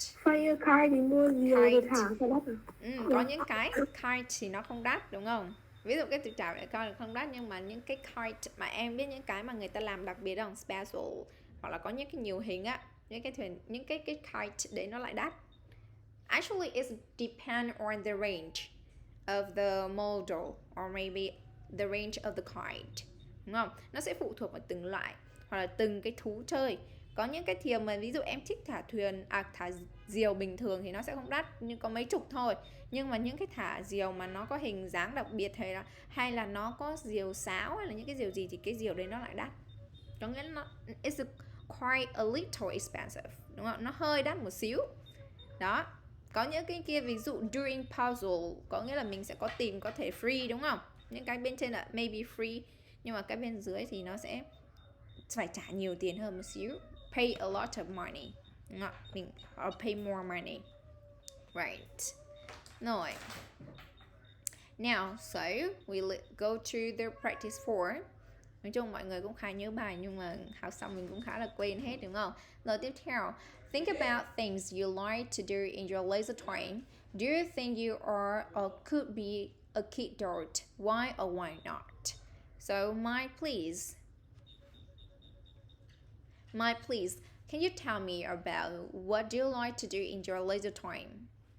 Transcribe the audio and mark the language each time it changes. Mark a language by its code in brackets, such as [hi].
[vi] Flying a kite thì mua diều rồi thả ra đất à? Có những cái kite thì nó không đắt đúng không? Ví dụ cái từ trào lại coi là không đắt, nhưng mà những cái kite mà em biết, những cái mà người ta làm đặc biệt bằng special, hoặc là có những cái nhiều hình á, những cái thuyền, những cái kite đấy nó lại đắt. [en] Actually it depends on the range of the model or maybe the range of the kite, đúng không? [vi] Nó sẽ phụ thuộc vào từng loại hoặc là từng cái thú chơi. Có những cái thuyền mà ví dụ em thích thả thả diều bình thường thì nó sẽ không đắt, nhưng có mấy chục thôi. Nhưng mà những cái thả diều mà nó có hình dáng đặc biệt hay là nó có diều sáo hay là những cái diều gì thì cái diều đấy nó lại đắt. Có nghĩa là nó it's quite a little expensive, đúng không? Nó hơi đắt một xíu. Đó. Có những cái kia ví dụ during puzzle, có nghĩa là mình sẽ có tìm có thể free, đúng không? Những cái bên trên là maybe free, nhưng mà cái bên dưới thì nó sẽ phải trả nhiều tiền hơn một xíu. [en] Pay a lot of money, đúng không? Mình or pay more money. Right. Rồi. Now, so we go to the practice 4. [vi] Nói chung mọi người cũng khá nhớ bài, nhưng mà học xong mình cũng khá là quên hết, đúng không? [en] Rồi tiếp theo, think about things you like to do in your leisure time. Do you think you are or could be a kid adult? Why or why not? So, Mike, please, can you tell me about what do you like to do in your leisure time?